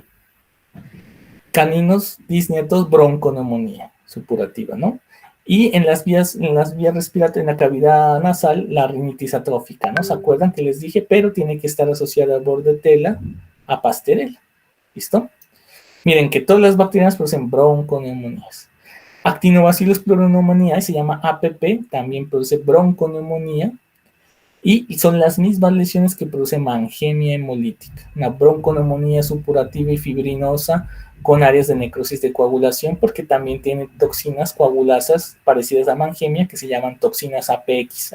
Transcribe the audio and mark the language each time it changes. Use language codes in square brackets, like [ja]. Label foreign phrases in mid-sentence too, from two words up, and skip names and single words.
[es] Caninos disnetos, bronconeumonía supurativa, ¿no? Y en las vías respiratorias, en la cavidad nasal, la rinitis atrófica, ¿no? ¿Se acuerdan que les dije? Pero tiene que estar asociada a Bordetella, a Pasteurella, ¿listo? Miren que todas las bacterias producen bronconeumonías. Actinobacillus pleuropneumoniae se llama APP, también produce bronconeumonía, y son las mismas lesiones que produce mangemia hemolítica, una bronconeumonía supurativa y fibrinosa con áreas de necrosis de coagulación, porque también tiene toxinas coagulasas parecidas a mangemia que se llaman toxinas APX.